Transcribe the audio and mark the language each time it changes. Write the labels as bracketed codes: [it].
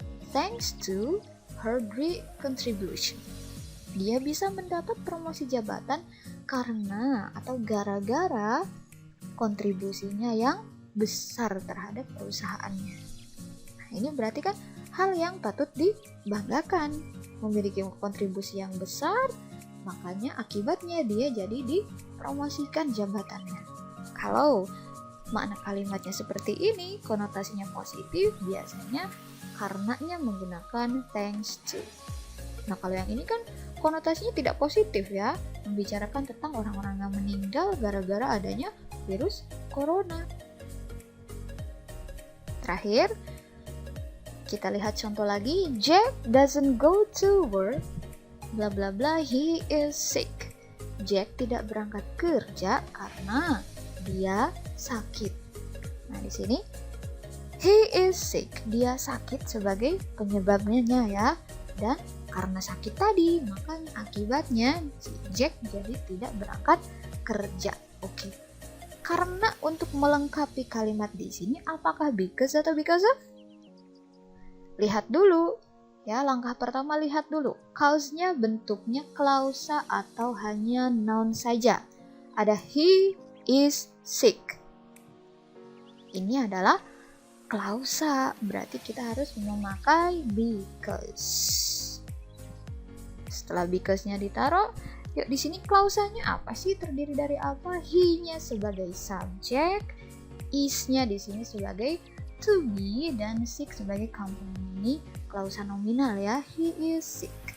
[en] Thanks to her great contribution. [id] Dia bisa mendapat promosi jabatan karena atau gara-gara kontribusinya yang besar terhadap perusahaannya. Nah, ini berarti kan hal yang patut dibanggakan, memiliki kontribusi yang besar, makanya akibatnya dia jadi dipromosikan jabatannya. Kalau makna kalimatnya seperti ini, konotasinya positif, biasanya karenanya menggunakan thanks to. Nah, kalau yang ini kan konotasinya tidak positif ya, membicarakan tentang orang-orang yang meninggal gara-gara adanya virus corona. Terakhir, kita lihat contoh lagi. [en] Jack doesn't go to work, bla bla bla, he is sick. [id] Jack tidak berangkat kerja karena dia sakit. Nah, di sini [en] he is sick, [id] dia sakit sebagai penyebabnya ya. Dan karena sakit tadi, maka akibatnya si Jack jadi tidak berangkat kerja. Oke. Karena untuk melengkapi kalimat di sini, apakah because atau because of? Lihat dulu. Ya, langkah pertama lihat dulu. Cause-nya bentuknya klausa atau hanya noun saja. Ada [en] he is sick. [id] Ini adalah klausa, berarti kita harus memakai because. Setelah because-nya ditaruh, yuk di sini klausanya apa sih? Terdiri dari apa? He-nya sebagai subjek, is-nya di sini sebagai to be dan sick sebagai complement. Ini klausa nominal ya, [en] he is sick.